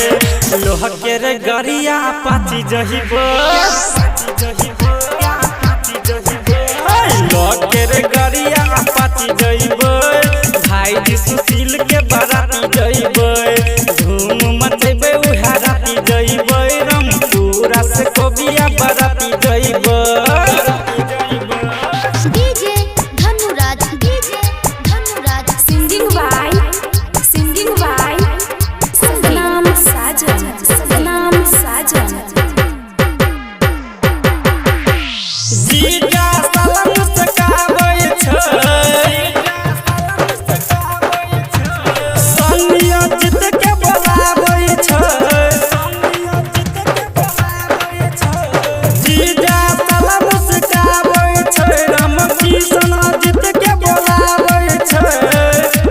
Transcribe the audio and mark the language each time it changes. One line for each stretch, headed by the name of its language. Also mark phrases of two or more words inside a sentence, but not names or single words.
Bhojpuri: लोह के रे गरिया पाची जहिबो, लोह के रे गरिया पाची जइबो, भाई जी सुशील के बाराती जइबो। धूम मचेबे उहा राती जइबो, रामपुरा से कोबिया बाराती जइबो।
English: DJ Dhanuraj, DJ Dhanuraj, singing by Satnam Sajan, Satnam Sajan.
Maithili: जीजा साला मुस्काबै छै, सोनिया जीत के बोलाबै छै। जीजा साला मुस्काबै छै, रामकिशन जीत के बोलाबै छै।